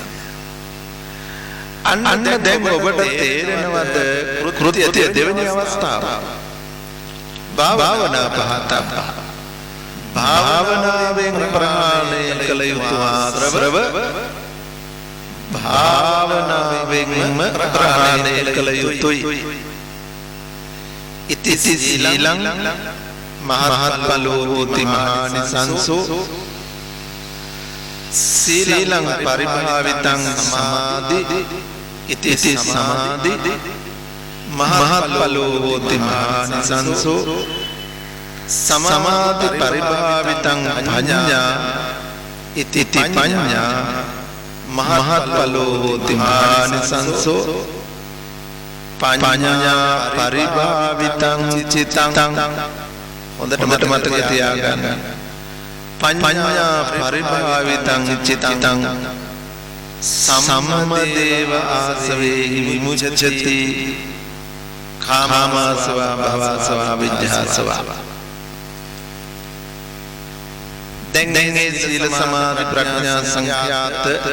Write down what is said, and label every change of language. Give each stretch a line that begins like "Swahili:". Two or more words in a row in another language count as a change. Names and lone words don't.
Sinhala: අන්න දැන් ඔබට තේරෙනවද කෘත්‍ය දෙවෙනි අවස්ථාව භාවනා පහතක් භාවනාවෙන් ප්‍රහාණය කළ යුතු ආශ්‍රව භාවනාවෙන්ම ප්‍රහාණය කළ යුතුයි
Pali: ඉති සීලං මහත්ඵලෝ හෝති මහානිසංසෝ සීලං පරිභාවිතං සමාධි ඉති සමාධි මහත්ඵලෝ හෝති මහානිසංසෝ සමාධි පරිභාවිතං පඤ්ඤා ඉති පඤ්ඤා මහත්ඵලෝ හෝති මහානිසංසෝ පඤ්ඤා පරිභාවිතං චිත්තං
Sinhala: හොඳට මතක තියාගන්න
Pali: පඤ්ඤා පරිභාවිතං චිත්තං සම්මදේව ආසවේ විමුච්ඡති කාමාසවා භවසවා විජ්ජාසවා
Sinhala: දැන් සීල සමාධි ප්‍රඥා සංඛ්‍යාත